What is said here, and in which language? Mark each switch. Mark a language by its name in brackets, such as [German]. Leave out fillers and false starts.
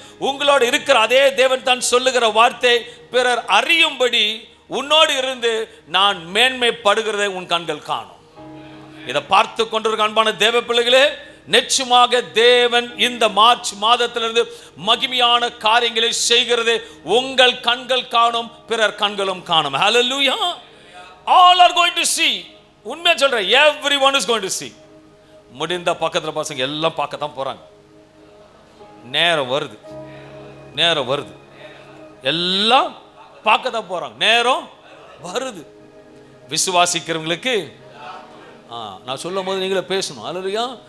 [Tamil] உங்களோடு இருக்கிற அதே தேவன் தான் சொல்லுகிற வார்த்தை, பிறர் அறியும்படி உன்னோடு இருந்து நான் மேன்மைப்படுகிறதை உன் கண்கள் காணும். இதை பார்த்து கொண்டிருக்க அன்பான தேவ பிள்ளைகளே, நிச்சயமாக தேவன் இந்த மார்ச் மாதத்திலிருந்து மகிமையான காரியங்களை செய்கிறது உங்கள் கண்கள் காணும், பிறர் கண்களும் காணும். [English] Hallelujah. All are going to see. [Tamil] உண்மையா சொல்றேன், [English] everyone is going to see. [Tamil] முடிந்த பக்கத்துல பசங்க எல்லாம் பார்க்க தான் போறாங்க. நேரம் வருது எல்லாம் பார்க்க தான் போறாங்க. நேரம் வருது. விசுவாசிக்கிறவங்களுக்கு நான் சொல்லும் போது நீங்களே பேசணும். அல்லேலூயா.